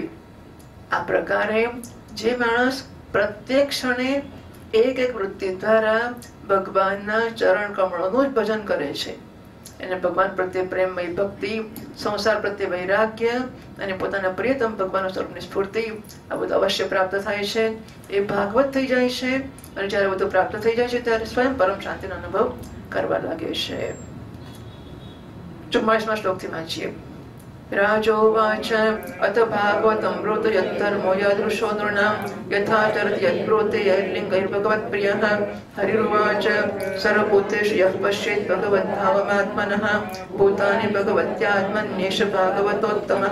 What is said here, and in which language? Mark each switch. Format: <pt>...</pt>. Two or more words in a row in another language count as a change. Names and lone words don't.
<gu>આ પ્રકારે જે માણસ પ્રત્યેક ક્ષણે એક એક વૃત્તિ દ્વારા ભગવાનના ચરણ કમળોનું જ ભજન કરે છે, એને ભગવાન પ્રત્યે પ્રેમમય ભક્તિ, સંસાર પ્રત્યે વૈરાગ્ય અને પોતાના પ્રિયતમ ભગવાનના સ્વરૂપની સ્ફૂર્તિ, આ બધું અવશ્ય પ્રાપ્ત થાય છે. એ ભાગવત થઈ જાય છે, અને જ્યારે બધું પ્રાપ્ત થઈ જાય છે ત્યારે સ્વયં પરમ શાંતિનો અનુભવ કરવા લાગે છે. 44મા શ્લોકથી વાંચીએ.</gu> <sa>राजोवाच अथ भागवतमृत यद्धर्मो यादृशो नृणां यथा चरति यद्ब्रूते यल्लिङ्गैर्भगवत्प्रियः. हरिरुवाच सर्वभूतेषु यः पश्येत् भगवद्भावमात्मनः भूतानि भगवत्यात्मन्येष भागवतोत्तमः.</sa>